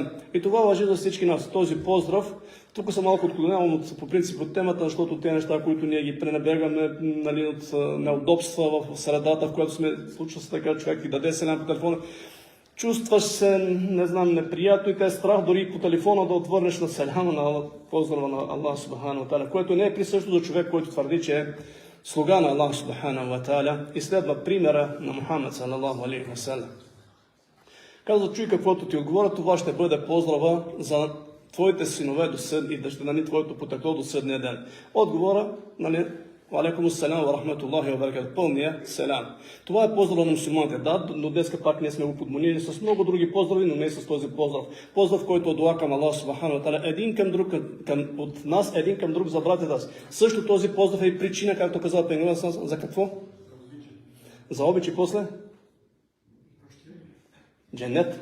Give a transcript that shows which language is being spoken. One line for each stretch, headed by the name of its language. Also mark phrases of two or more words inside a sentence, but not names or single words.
Bulgarian: И това важи за всички нас. Този поздрав, тук съм малко отклонявам по принцип от темата, защото те неща, които ние ги пренебрегваме, от неудобства в средата, в която сме, случва се така, човек ти даде селям по телефона, чувстваш се, не знам, неприятно и те е страх дори по телефона да отвърнеш на селяма на поздрава на
Arabic: الله سبحانه وتعالى,
Bulgarian: което не е присъщо за човек, който твърди, че е слуга на
Arabic: الله سبحانه وتعالى
Bulgarian: и следва примера на Мухаммед
Arabic: صلى الله عليه وسلم.
Bulgarian: Казва, чуй каквото ти отговоря, това ще бъде поздрава за твоите синове до съд и да ще дани твоето потекло до съдния ден. Отговора,
Arabic: عليكم السلام ورحمة الله وبركاته,
Bulgarian: пълния селям. Това е поздрава на мусулманите. Да, но днеска пак ние сме го подмонили с много други поздрави, но не с този поздрав. Поздрав, който е дуа към
Arabic: الله سبحانه وتعالى,
Bulgarian: един към друг, от нас, един към друг за братята си. Също този поздрав е и причина, както каза Пенгамбер, за какво? За обич и после? Дженет.